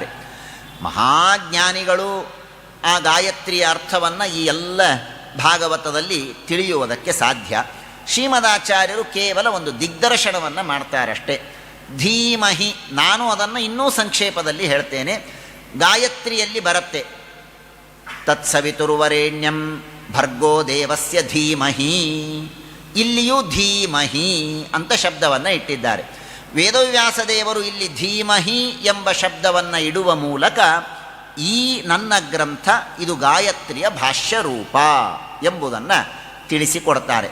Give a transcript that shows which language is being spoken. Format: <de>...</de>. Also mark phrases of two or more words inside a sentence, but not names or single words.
<kn>ಮಹಾಜ್ಞಾನಿಗಳು ಆ ಗಾಯತ್ರಿಯ ಅರ್ಥವನ್ನು ಈ ಎಲ್ಲ ಭಾಗವತದಲ್ಲಿ ತಿಳಿಯುವುದಕ್ಕೆ ಸಾಧ್ಯ. ಶ್ರೀಮದಾಚಾರ್ಯರು ಕೇವಲ ಒಂದು ದಿಗ್ದರ್ಶನವನ್ನು ಮಾಡ್ತಾರಷ್ಟೇ. ಧೀಮಹಿ, ನಾನು ಅದನ್ನು ಇನ್ನೂ ಸಂಕ್ಷೇಪದಲ್ಲಿ ಹೇಳ್ತೇನೆ. ಗಾಯತ್ರಿಯಲ್ಲಿ ಬರುತ್ತೆ</kn> <sa>ತತ್ಸವಿತುರ್ವರೇಣ್ಯಂ ಭರ್ಗೋ ದೇವಸ್ಯ ಧೀಮಹಿ.</sa> <kn>ಇಲ್ಲಿಯೂ ಧೀಮಹಿ ಅಂತ ಶಬ್ದವನ್ನು ಇಟ್ಟಿದ್ದಾರೆ. ವೇದವ್ಯಾಸದೇವರು ಇಲ್ಲಿ ಧೀಮಹಿ ಎಂಬ ಶಬ್ದವನ್ನು ಇಡುವ ಮೂಲಕ ಈ ನನ್ನ ಗ್ರಂಥ ಇದು ಗಾಯತ್ರಿಯ ಭಾಷ್ಯರೂಪ ಎಂಬುದನ್ನು ತಿಳಿಸಿಕೊಡ್ತಾರೆ.</kn>